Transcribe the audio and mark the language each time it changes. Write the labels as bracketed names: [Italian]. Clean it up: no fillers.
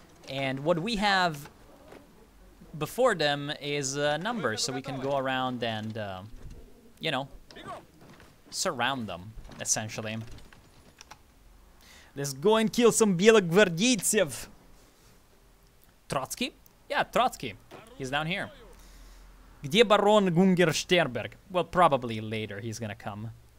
[English] And what we have before them is numbers, so we can go around and, you know, surround them, essentially. Let's go and kill some [Russian] Белогвардейцев. [English] Trotsky? Yeah, Trotsky. He's down here. [Russian] Где барон Гунгерштерберг? [English] Well, probably later he's gonna come.